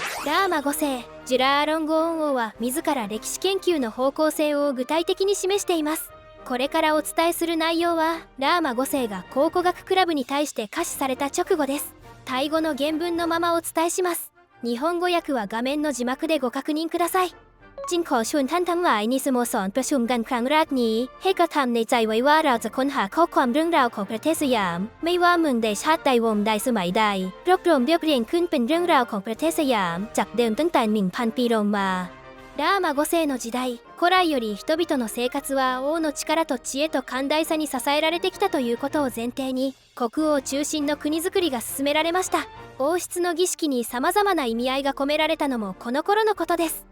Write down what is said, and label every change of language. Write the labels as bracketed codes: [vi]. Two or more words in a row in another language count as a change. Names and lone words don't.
[ja] ラーマ5世ジュラーロンゴーン王は自ら歴史研究の方向性を具体的に示しています。これからお伝えする内容はラーマ5世が考古学クラブに対して可視された直後です。タイ語の原文のままお伝えします。日本語訳は画面の字幕でご確認ください。 [th] จึงขอชวนท่านทั้งหลายในสโมสรประชุมกันครั้งแรกนี้ให้กระทำในใจไว้ว่าเราจะค้นหาข้อความเรื่องราวของประเทศสยามไม่ว่าเมืองใดชาติใดวงใดสมัยใดรวบรวมเรียบเรียงขึ้นเป็นเรื่องราวของประเทศสยามจากเดิมตั้งแต่ 1,000 ปีโรมมา [ja] ラーマ5世の時代、古来より人々の生活は王の力と知恵と寛大さに支えられてきたということを前提に国王中心の国づくりが進められました。王室の儀式に様々な意味合いが込められたのもこの頃のことです。